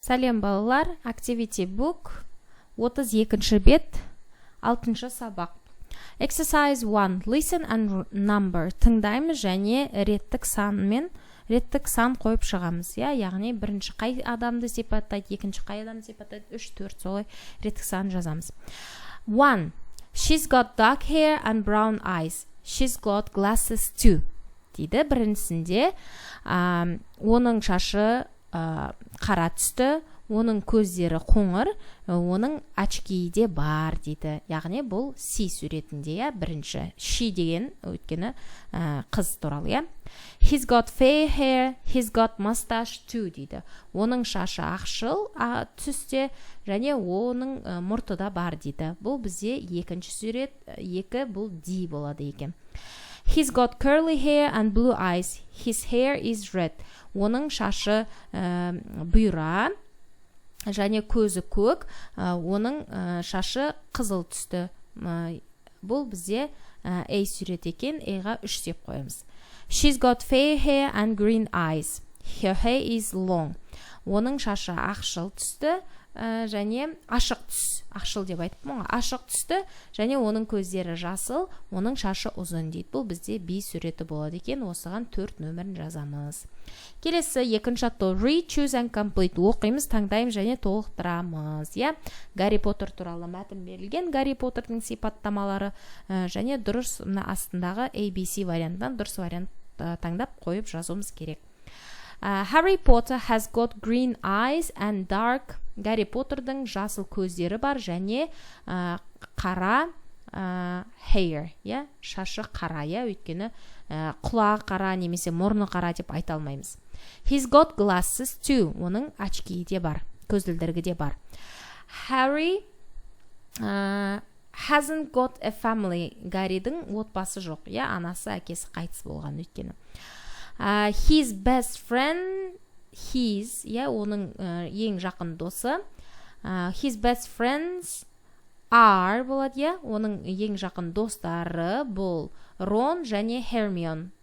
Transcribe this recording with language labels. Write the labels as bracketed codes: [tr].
[kk] Сәлем балалар, Activity Book, 32-ші бет, 6-шы сабақ. [en] Exercise 1. Listen and number. [kk] Тыңдаймыз және реттік сан қойып шығамыз. Яғни бірінші қай адамды сипаттайды, екінші қай адамды сипаттайды, 3-4 солай реттік сан жазамыз. 1. [en] She's got dark hair and brown eyes. She's got glasses too. [kk] Дейді біріншісінде оның шашы қара түсті, оның көздері қоңыр, оның очкиі де бар дейді. Яғни бұл C суретінде, бірінші. She деген өйткені қыз туралы. [en] He's got fair hair, he's got mustache too [kk] дейді. Оның шашы ақшыл түсте және оның мұрты да бар дейді. Бұл бізде екінші сурет, екі бұл D болады екен. [en] He's got curly hair and blue eyes. His hair is red. [kk] Оның шашы бұйра және көзі көк, оның шашы қызыл түсті. Бұл бізде A сурет екен, A-ға 3 деп қойымыз. [en] She's got fair hair and green eyes. Her hair is long. [kk] Оның шашы ақшыл түсті және ашық түс. Ақшыл деп айтыппын, ашық түсті және оның көздері жасыл, оның шашы ұзын дейді. Бұл бізде B суреті болады екен. Осыған 4 нөмірін жазамыз. Келесі екінші аттау. [en] Read, choose and complete. [kk] Оқимыз, таңдаймыз және толықтырамыз. Гарри Поттер туралы мәтін берілген. Гарри Поттердің сипаттамалары және дұрыс астындағы ABC вариантынан дұрыс вариант таңдап қойып жазуымыз керек. [en] Harry Potter has got green eyes and dark. [kk] Гарри Поттердің жасыл көздері бар және қара hair, шашы қара, өйткені құлағы қара немесе мұрны қара деп айта алмаймыз. [en] He's got glasses too. [kk] Оның очкиі де бар, көзілдірігі де бар. [en] Harry hasn't got a family. [kk] Гарридің отбасы жоқ, анасы, әкесі қайтыс болған өйткені. [en] His best friend, [kk] оның ең жақын досы. [en] His best friends are [kk] болады, оның ең жақын достары бұл Ron және Hermione.